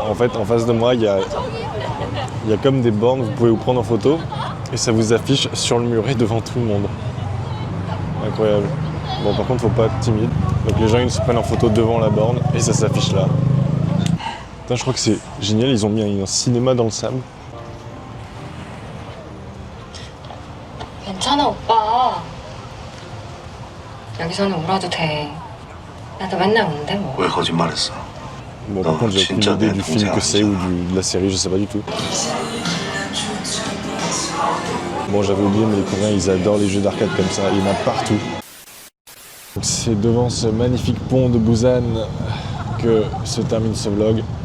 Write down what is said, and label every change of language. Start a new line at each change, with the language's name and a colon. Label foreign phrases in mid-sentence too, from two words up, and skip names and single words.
French: En fait, en face de moi, il y a comme des bornes, vous pouvez vous prendre en photo et ça vous affiche sur le muret devant tout le monde. Incroyable. Bon, par contre, faut pas être timide. Donc les gens, ils se prennent en photo devant la borne et ça s'affiche là. Putain, je crois que c'est génial, ils ont mis un cinéma dans le sable.
Korean: 괜찮아 오빠. 여기서는 울어도 돼. 나도 맨날 우는데 뭐. 왜 거짓말했어?
French: Bon, par contre, j'ai aucune idée du film que c'est ou de la série, je sais pas du tout. Bon, j'avais oublié, mais les Coréens, ils adorent les jeux d'arcade comme ça, il y en a partout. C'est devant ce magnifique pont de Busan que se termine ce vlog.